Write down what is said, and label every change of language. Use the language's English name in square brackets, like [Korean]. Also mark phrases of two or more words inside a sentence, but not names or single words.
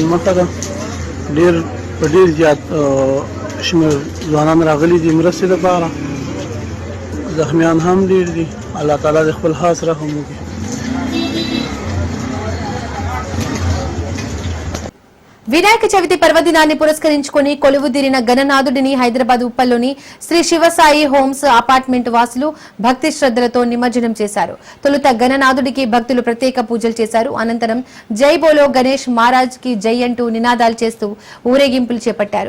[Pashto] مخه ده ډېر زیات شمېر ځوانان راغلي دي مرستې لپاره. زخمیان هم ډېر دي. الله تعالی د خپل خاص رحم وکړي. [Telugu] వినాయక చవితి పర్వదినాన్ని పురస్కరించుకుని కొలువుదీరిన గణనాథుడిని హైదరాబాద్ ఉప్పల్లోని శ్రీ శివసాయి హోమ్స్ అపార్ట్మెంట్ వాసులు భక్తి శ్రద్ధలతో నిమజ్జనం చేశారు. తొలుత గణనాథుడికి భక్తులు ప్రత్యేక పూజలు చేశారు. అనంతరం [Hindi] जय बोलो गणेश महाराज की जय [Telugu] అంటూ నినాదాలు చేస్తూ ఊరేగింపులు చేపట్టారు.